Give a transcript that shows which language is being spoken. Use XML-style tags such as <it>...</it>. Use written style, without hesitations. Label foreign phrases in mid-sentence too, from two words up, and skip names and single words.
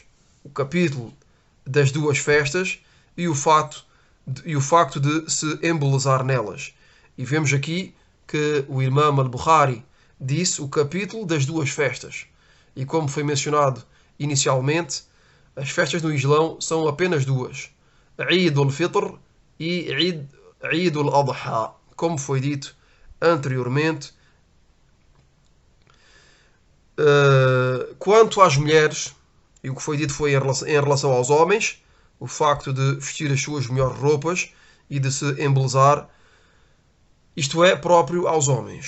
<pt>O capítulo das duas festas e o facto de se embelezar nelas. E vemos aqui que o Imam Al-Bukhari disse o capítulo das duas festas. E como foi mencionado inicialmente, as festas no Islão são apenas duas: Eid al-Fitr e Eid al-Adha, como foi dito anteriormente. Quanto às mulheres, e o que foi dito foi em relação aos homens, o facto de vestir as suas melhores roupas e de se embelezar, isto é próprio aos homens.</pt>